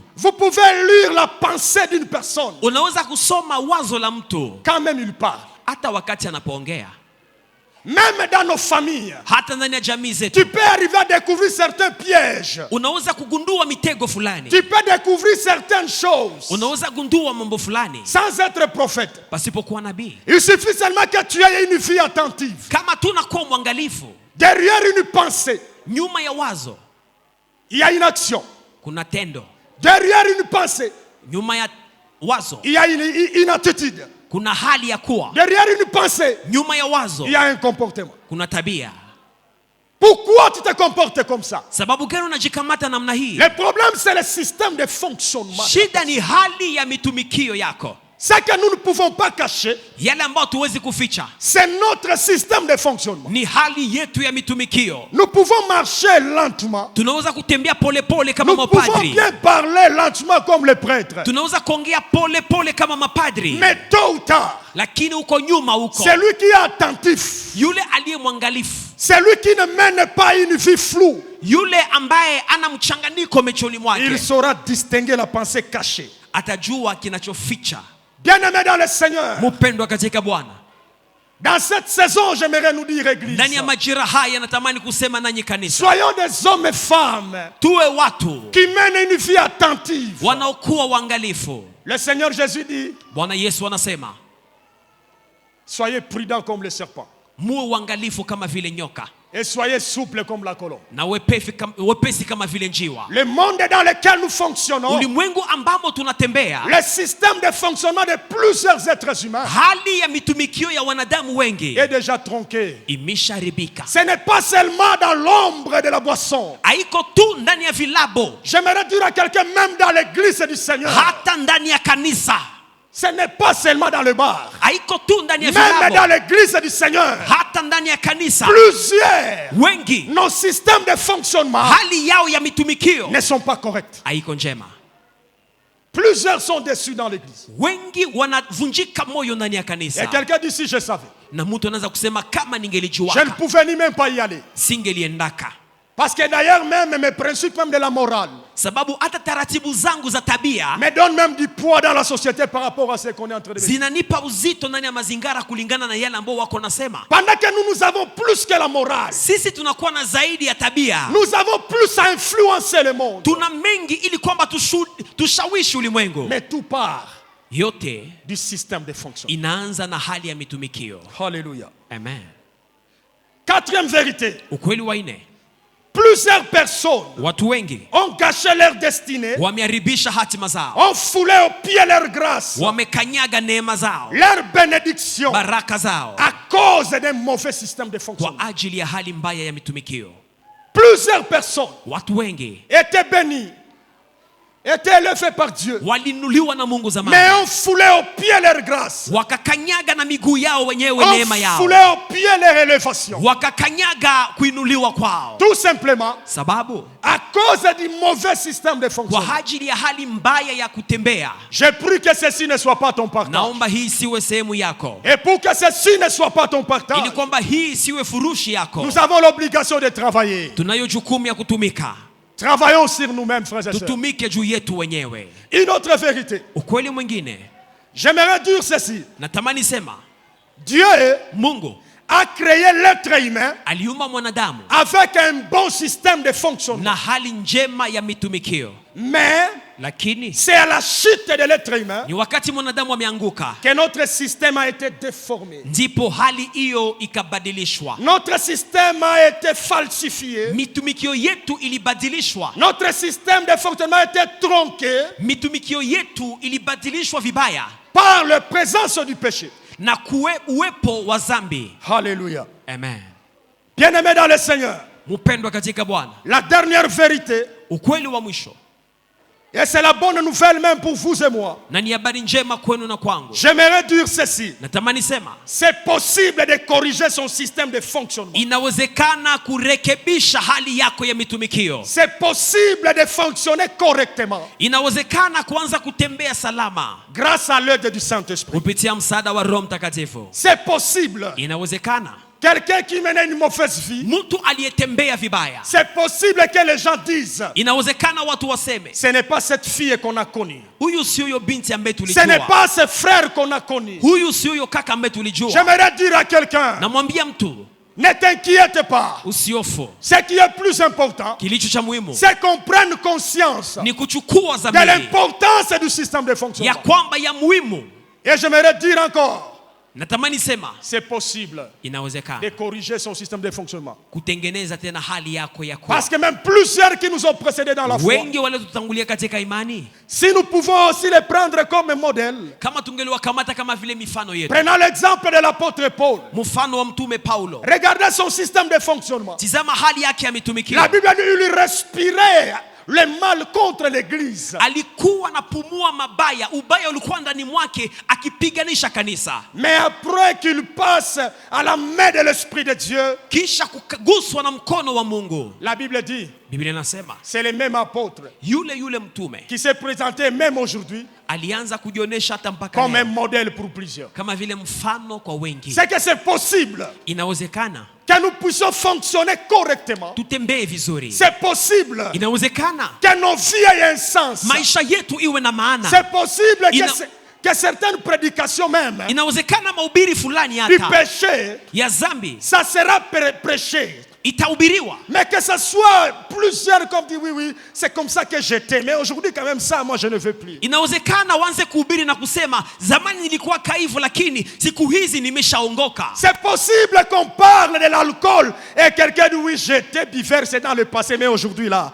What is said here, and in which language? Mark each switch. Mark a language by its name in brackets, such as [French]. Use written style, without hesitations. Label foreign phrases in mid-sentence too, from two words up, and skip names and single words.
[French] Vous pouvez lire la pensée d'une personne. [Swahili] Unaweza kusoma wazo la mtu. [French] Quand même il parle. [Swahili] Hata wakati anapoongea. [French] Même dans nos familles, [Swahili] hata ndani ya jamii zetu, [French] tu peux arriver à découvrir certains pièges. [Swahili] Unaweza kugundua mitego fulani. [French] Tu peux découvrir certaines choses. [Swahili] Unaweza gundua mambo fulani. [French] Sans être prophète. [Swahili] Pasipokuwa nabii. [French] Il suffit seulement que tu aies une vie attentive. [Swahili] Kama tunakuwa mwangalifu. [French] Derrière une pensée, [Swahili] nyuma ya wazo, [French] il y a une action. [Swahili] Kuna tendo. [French] Derrière une pensée, [Swahili] nyuma ya wazo, [French] il y a une attitude. [Swahili] Kuna hali ya kuwa. [French] Derrière une pensée, [Swahili] nyuma ya wazo, [French] il y a un comportement. [Swahili] Kuna tabia. [French] Pourquoi tu te comportes comme ça? [Swahili] Sababu gani unajikamata namna hii? [French] Le problème c'est le système de fonctionnement. [Swahili] Shida ni hali ya mitumikio yako. [French] Ce que nous ne pouvons pas cacher, [Swahili] yale ambayo tuwezi kuficha, [French] c'est notre système de fonctionnement. [Swahili] Ni hali yetu ya mitumikio. [French] Nous pouvons marcher lentement. [Swahili] Tunaweza kutembea pole pole kama mapadri. [French] Nous pouvons bien parler lentement comme les prêtres. [Swahili] Tunaweza kuongea pole pole kama mapadri. [French] Mais tôt ou tard, [Swahili] lakini uko nyuma uko, [French] c'est lui qui est attentif. [Swahili] Yule aliye mwangalifu. [French] C'est lui qui ne mène pas une vie floue. [Swahili] Yule ambaye ana mchanganyiko machoni mwake. [French] Il saura distinguer la pensée cachée. [Swahili] Atajua kinachoficha. [French] Bien-aimés dans le Seigneur. [Swahili] Mpendwa katika Bwana. [French] Dans cette saison, j'aimerais nous dire, église. [Swahili] Ndani ya majira haya natamani kusema nanyi kanisa. [French] Soyons des hommes et femmes. [Swahili] Tuwe watu [French] qui mènent une vie attentive. [Swahili] Wanaokuwa waangalifu. [French] Le Seigneur Jésus dit. [Swahili] Bwana Yesu anasema. [French] Soyez prudents comme le serpent. [Swahili] Muwe waangalifu kama vile nyoka. [French] Et soyez souples comme la colombe. [Swahili] Na wepesi kama vile njiwa. [French] Le monde dans lequel nous fonctionnons. [Swahili] Ulimwengu ambamo tunatembea. [French] Le système de fonctionnement de plusieurs êtres humains. [Swahili] Hali ya mitumikio ya wanadamu wengi. [French] Est déjà tronqué. [Swahili] Imesharibika. [French] Ce n'est pas seulement dans l'ombre de la boisson. [Swahili] Haiko tu ndani ya vilabo. [French] J'aimerais dire à quelqu'un même dans l'église du Seigneur. [Swahili] Hata ndani ya kanisa. [French] Ce n'est pas seulement dans le bar. Même dans l'église du Seigneur. Plusieurs wengi, nos systèmes de fonctionnement [Swahili] hali yao ya mitumikio [French] ne sont pas corrects. [Swahili] Haiko njema. [French] Plusieurs Plusieurs sont déçus dans l'église. [Swahili] Wengi wanavunjika moyo ndani ya kanisa. [French] Et quelqu'un dit si je savais. [Swahili] Na mtu anaweza kusema kama ningelijua. [French] Je ne pouvais ni même pas y aller. [Swahili] Singeliendaka. [French] Parce que d'ailleurs même mes principes même de la morale. [Swahili] Sababu hata taratibu zangu za tabia [French] me donne même du poids dans la société par rapport à ce qu'on est en train de dire. [Swahili] Zinanipa uzito ndani ya mazingara kulingana na yale ambao wako nasema. [French] Pendant que nous avons plus que la morale. [Swahili] Sisi tunakuwa na zaidi ya tabia. [French] Nous avons plus à influencer le monde. [Swahili] Tuna mengi ili kwamba tushawishi ulimwengu. [French] Mais tout part [Swahili] yote [French] du système de fonctionnement. [Swahili] Inaanza na hali ya mitumikio. Hallelujah. Amen. [French] Quatrième vérité. [Swahili] Ukweli wa nne. [French] Plusieurs personnes [Swahili] watu wengi [French] ont gâché leur destinée, [Swahili] wameharibisha hatima zao, [French] ont foulé au pied leur grâce, [Swahili] wamekanyaga neema zao, [French] leur bénédiction, [Swahili] baraka zao, [French] à cause d'un mauvais système de fonctionnement. [Swahili] Kwa ajili ya hali mbaya ya mitumikio. [French] Plusieurs personnes [Swahili] watu wengi [French] étaient bénis, étaient élevés par Dieu, [Swahili] walinuliwa na Mungu zamani, [French] mais ont foulé au pied leur grâce, [Swahili] wakakanyaga na miguu yao wenyewe neema yao, [French] ont foulé au pied leur élévation, [Swahili] wakakanyaga kuinuliwa kwao, [French] tout simplement [Swahili] sababu [French] à cause du mauvais système de fonctionnement. [Swahili] Kwa ajili ya hali mbaya ya kutembea. [French] Je prie que ceci ne soit pas ton partage. [Swahili] Naomba hii siwe sehemu yako. [French] Et pour que ceci ne soit pas ton partage, [Swahili] ili kwamba hii siwe furushi yako, [French] nous avons l'obligation de travailler. [Swahili] Tunayo jukumu ya kutumika. [French] Travaillons sur nous-mêmes, frères et sœurs. [Swahili] Tutumike juu yetu wenyewe. [French] Une autre vérité. [Swahili] Ukweli mwingine. [French] J'aimerais dire ceci. [Swahili] Natamani sema. [French] Dieu, [Swahili] Mungu, [French] a créé l'être humain [Swahili] aliumba mwanadamu [French] avec un bon système de fonctionnement. [Swahili] Na hali njema ya mitumikio. [French] Mais [Swahili] lakini [French] c'est à la chute de l'être humain [Swahili] ni wakati mwanadamu ameanguka [French] que notre système a été déformé. [Swahili] Ndipo hali hiyo ikabadilishwa. [French] Notre système a été falsifié. [Swahili] Mitumikio yetu ilibadilishwa. [French] Notre système de fonctionnement a été tronqué. [Swahili] Mitumikio yetu ilibadilishwa vibaya [French] par la présence du péché. [Swahili] Na uwepo wa dhambi. Hallelujah. Amen. [French] Bien-aimés dans le Seigneur. [Swahili] Mpendwa katika Bwana. [French] La dernière vérité. [Swahili] Ukweli wa mwisho. [French] Et c'est la bonne nouvelle même pour vous et moi. [Swahili] Na ni habari njema kwenu na kwangu. [French] J'aimerais dire ceci. [Swahili] Natamani sema. [French] C'est possible de corriger son système de fonctionnement. [Swahili] Inawezekana kurekebisha hali yako ya mitumikio. [French] C'est possible de fonctionner correctement. [Swahili] Inawezekana kuanza kutembea salama. [French] Grâce à l'aide du Saint-Esprit. [Swahili] Kupitia msaada wa Roho Mtakatifu. [French] C'est possible. [Swahili] Inawezekana. [French] Quelqu'un qui menait une mauvaise vie. [Swahili] Mtu aliyetembea vibaya. [French] C'est possible que les gens disent. [Swahili] Inawezekana watu waseme. [French] Ce n'est pas cette fille qu'on a connue. [Swahili] Huyu si huyo binti ambaye tulijua. [French] Ce n'est pas ce frère qu'on a connu. [Swahili] Huyu si huyo kaka ambaye tulijua. [French] J'aimerais dire à quelqu'un. [Swahili] Namwambia mtu. [French] Ne t'inquiète pas. [Swahili] Usiofu. [French] Ce qui est plus important, [Swahili] kilicho cha muhimu, [French] c'est qu'on prenne conscience [Swahili] ni kuchukua [French] de l'importance du système de fonctionnement. [Swahili] Ya kwamba ya muhimu. [French] Et j'aimerais dire encore. [Swahili] Natamani sema. [French] C'est possible. [Swahili] Inawezekana. [French] De corriger son système de fonctionnement. [Swahili] Kutengeneza tena hali yako ya kuwa. [French] Parce que même plusieurs qui nous ont précédés dans la foi. [Swahili] Wengi wale tutangulia katika imani. [French] Si nous pouvons aussi les prendre comme modèle. [Swahili] Kama tungeliwakamata kama vile mifano yetu. [French] Prenons l'exemple de l'apôtre Paul. [Swahili] Mfano wa mtume Paulo. [French] Regardez son système de fonctionnement. [Swahili] Tizama hali yake ya mitumikio. [French] La Bible dit il respirait le mal contre l'église. [Swahili] Alikuwa anapumua mabaya, ubaya ulikuwa ndani mwake akipiganisha kanisa. [French] Mais après qu'il passe à la main de l'Esprit de Dieu, [Swahili] kisha kuguswa na mkono wa Mungu. [French] La Bible dit, [Swahili] Biblia inasema, [French] c'est le même apôtre [Swahili] yule mtume [French] qui s'est présenté même aujourd'hui [Swahili] alianza kujionyesha hata mpaka [French] comme un modèle pour plusieurs. [Swahili] Kama vile mfano kwa wengi. [French] C'est que c'est possible. [Swahili] Inawezekana [French] que nous puissions fonctionner correctement. [Swahili] Tutembee vizuri. [French] C'est possible. [Swahili] Inawezekana [French] que nos vies aient un sens. [Swahili] Maisha yetu iwe na maana. [French] C'est possible que certaines prédications même [Swahili] inawezekana mahubiri fulani hata [French] du péché [Swahili] ya dhambi [French] ça sera prêché. [Swahili] Itahubiriwa. [French] Mais que ce soit plusieurs comme dit oui, c'est comme ça que j'étais. Mais aujourd'hui quand même ça, moi je ne veux plus. [Swahili] Inawezekana wanze kuhubiri na kusema zamani nilikuwa kaivu lakini siku hizi nimeshaongoka. [French] C'est possible qu'on parle de l'alcool et quelqu'un dit oui, j'étais buveur, c'est dans le passé mais aujourd'hui là.